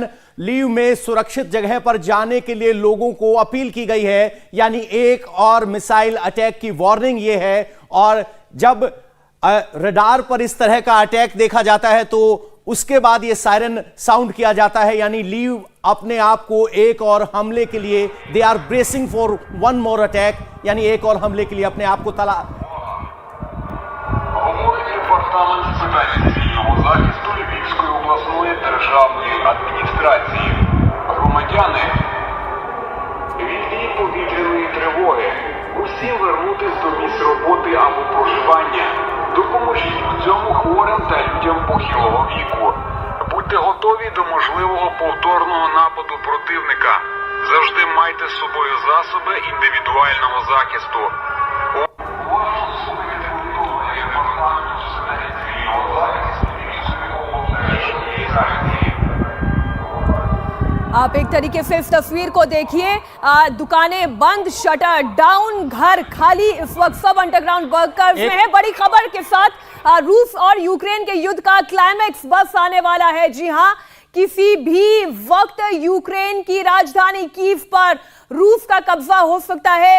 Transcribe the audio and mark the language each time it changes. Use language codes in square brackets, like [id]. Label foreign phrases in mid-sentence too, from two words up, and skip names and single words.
[hi] लीव में सुरक्षित जगह पर जाने के लिए लोगों को अपील की गई है, यानी एक और [en] missile attack [hi] की वार्निंग ये है। और जब रडार पर इस तरह का अटैक देखा जाता है तो उसके बाद ये [en] siren sound [hi] किया जाता है, यानी लीव अपने आप को एक और हमले के लिए, [en] they are bracing for one more attack, [hi] यानी एक और हमले के लिए अपने आप को [uk] Говорить департамент з питань цивільного захисту Львівської обласної державної адміністрації. Громадяни, ввійдіть повітряної тривоги. Усім вернутись до місць роботи або проживання. Допоможіть у цьому хворим та людям похилого віку. Будьте готові до можливого повторного нападу противника. Завжди майте з собою засоби індивідуального захисту. Уважно слухайте повідомлення департаменту з питань цивільного захисту Львівської обласної адміністрації. [hi] आप एक तरीके से इस तस्वीर को देखिए, दुकानें बंद, [en] shutter down, [hi] घर खाली, इस वक्त सब [en] underground workers [hi] में है। बड़ी खबर के साथ रूस और यूक्रेन के युद्ध का क्लाइमैक्स बस आने वाला है। जी हां, किसी भी वक्त यूक्रेन की राजधानी कीव पर रूस का कब्जा हो सकता है।